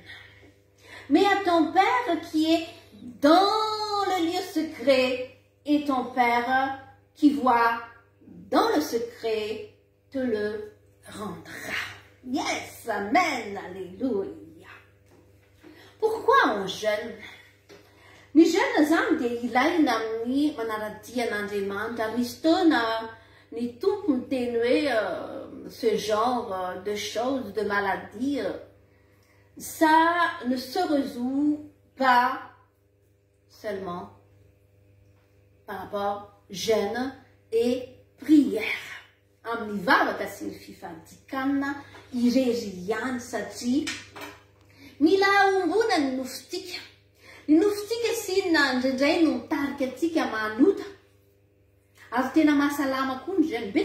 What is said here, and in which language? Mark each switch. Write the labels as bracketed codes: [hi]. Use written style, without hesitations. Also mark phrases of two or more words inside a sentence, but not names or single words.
[fr] Mais à ton Père qui est dans le lieu secret, et ton Père qui voit dans le secret te le rendra. [en] Yes, [fr] amen, alléluia. Pourquoi on jeûne? [mg] Ni jeûne zany dia ilaina amin'ny manaradia an'Andriamanitra. Misy fotoana ny tompony teny hoe [fr] ce genre de choses, de maladies, ça ne se résout pas seulement par rapport jeûne et prière. [mg] Amin'ny vavaka sy ny fifandikana irery ihany satria mila ombona ny nofitsika. Ny nofitsika sinona indraindray no mitarika antsika manota. Ary tena mahasalama koa ny jeûne.